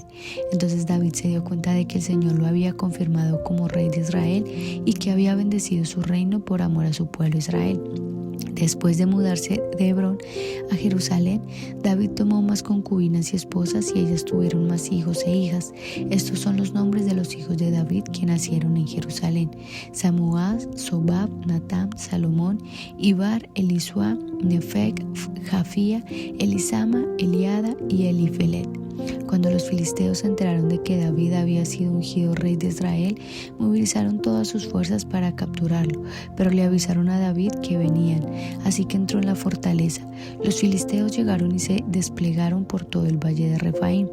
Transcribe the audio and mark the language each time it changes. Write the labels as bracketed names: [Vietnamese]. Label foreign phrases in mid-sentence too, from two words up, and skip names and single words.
[Spanish] Entonces David se dio cuenta de que el Señor lo había confirmado como rey de Israel y que había bendecido su reino por amor a su pueblo Israel. Después de mudarse de Hebrón a Jerusalén, David tomó más concubinas y esposas y ellas tuvieron más hijos e hijas. Estos son los nombres de los hijos de David que nacieron en Jerusalén: Samuás, Sobab, Natán, Salomón, Ibar, Elisua, Nefeg, Jafía, Elisama, Eliada y Elifelet. Cuando los filisteos se enteraron de que David había sido ungido rey de Israel, movilizaron todas sus fuerzas para capturarlo, pero le avisaron a David que venían, así que entró en la fortaleza. Los filisteos llegaron y se desplegaron por todo el valle de Refaim.